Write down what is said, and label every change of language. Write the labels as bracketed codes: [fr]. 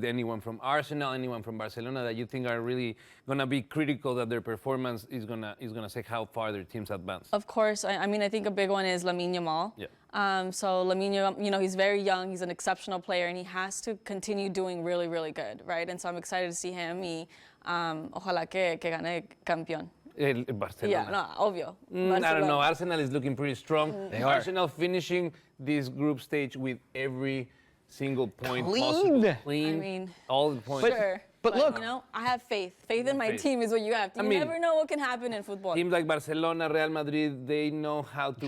[en] Anyone from Arsenal, anyone from Barcelona that you think are really going to be critical that their performance is gonna say how far their teams advance? Of course. I mean, I think a big one is Lamine Yamal. Yeah. So Lamine Yamal, you know, he's very young. He's an exceptional player, and he has to continue doing really, really good, right? And so I'm excited to see him. [es] Y ojalá que gane campeón. Barcelona. [en] Yeah, no, obvio. I don't know. Arsenal is looking pretty strong. They are. Arsenal finishing this group stage with every single point Clean. possible. Clean. I mean, all the points. Sure. But look, you know, I have faith. Faith in my team is what you have. You never know what can happen in football. Teams like Barcelona, Real Madrid, they know how to